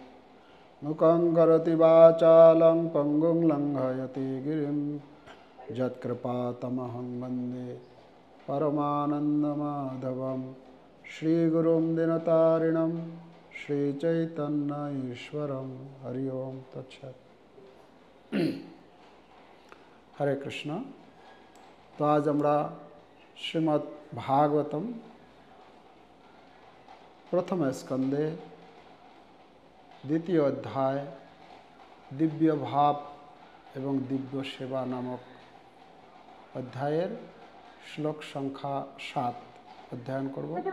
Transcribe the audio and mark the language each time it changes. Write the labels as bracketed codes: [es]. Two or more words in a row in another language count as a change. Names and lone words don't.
[sa] मूकं करोति वाचालं पङ्गुं लङ्घयति गिरिं यत्कृपातमहं वन्दे परमानन्दमाधवं। श्रीगुरुं दिनतारिणं श्रीचैतन्य ईश्वरं। हरि ओम तत्सत्। हरे कृष्ण। [bn] तो आज আমরা শ্রীমদ্ ভাগবতম প্রথম স্কন্ধে দ্বিতীয় অধ্যায় দিব্য ভাব এবং দিব্য সেবা নামক অধ্যায়ের শ্লোক সংখ্যা 7 অধ্যয়ন করব।